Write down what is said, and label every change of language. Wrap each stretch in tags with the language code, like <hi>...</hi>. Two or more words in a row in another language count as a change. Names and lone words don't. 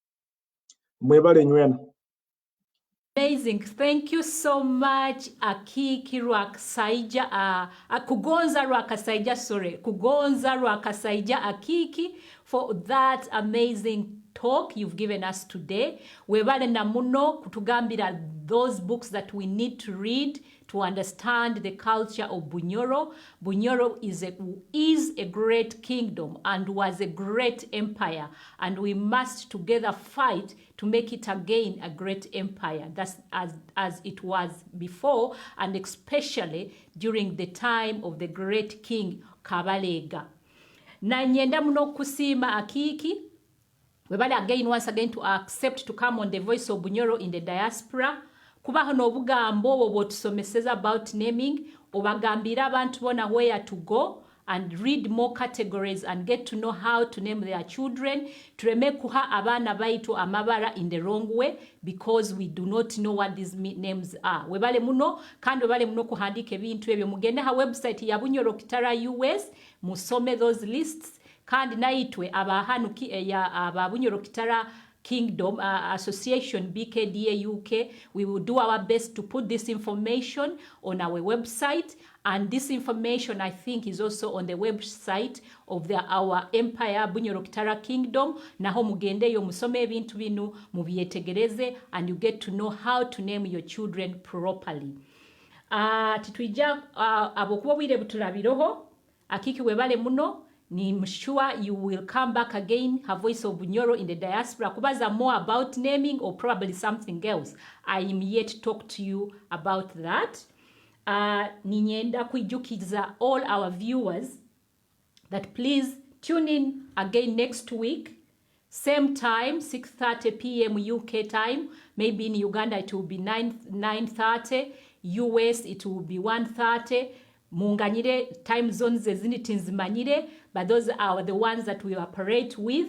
<en>amazing. Thank you so much, Akiiki Rwakasaija, Kugonza Rwakasaija, sorry, Kugonza Rwakasaija Akiiki, for that amazing talk you've given us today.</en> <nyo>Webale na muno kutugambira</nyo> <en>those books that we need to read to understand the culture of Bunyoro. Bunyoro is a great kingdom and was a great empire, and we must together fight to make it again a great empire. That's as it was before, and especially during the time of the great king Kabalega.</en> <nyo>Na nyenda muno kusima Akiiki.</nyo> <en>Webale again once again to accept to come on the Voice of Bunyoro in the Diaspora.</en> <nyo>Kuba hano obugambo obutusomeseza</nyo> <en>about naming,</en> <nyo>obagambira abantu bona</nyo> <en>where to go and read more categories and get to know how to name their children.</en> <nyo>Tureme kuha abana baitu amabara</nyo> <en>in the wrong way because we do not know what these names are.</en> <nyo>Webale muno, kandi webale muno kuhandike bintu ebyo mugende ha website ya Bunyoro Kitara US, musome</nyo> <en>those lists.</en> <nyo>Kandi naitwe abahanuki aba</nyo> <en>Bunyoro Kitara Kingdom Association BKDA UK, we will do our best to put this information on our website, and this information I think is also on the website of our empire Bunyoro Kitara Kingdom.</en> <nyo>Naho mugende yo musome ebintu binu mubyetegereze,</nyo> <en>and you get to know how to name your children properly.</en> <nyo>Titwija abokuba bwire butulabiroho Akiiki webale muno.</nyo> <en>I'm sure you will come back again, her Voice of Bunyoro in the Diaspora. Kubaza more about naming or probably something else. I am yet to talk to you about that.</en> <nyo>Ninyenda kuijukiza</nyo> <en>all our viewers that please tune in again next week. Same time, 6:30 p.m. UK time. Maybe in Uganda it will be 9:30. US it will be 1:30. Munganyire time zones ezinitinsmanyire, but those are the ones that we operate with.</en>